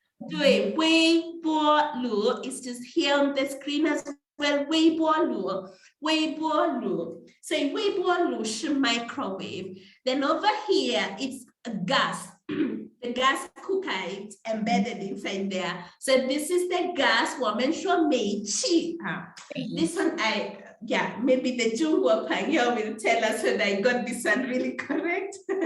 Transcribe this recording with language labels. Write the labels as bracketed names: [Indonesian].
[English] 对，微波炉 is just here on the screen as well. [Chinese] 微波炉，所以微波炉是 microwave. [English] Then over here it's a gas. The gas cooker is embedded inside there. So this is the gas. [Chinese] 我们说煤气 [English] This one maybe the 中国朋友 will tell us whether I got this one really correct.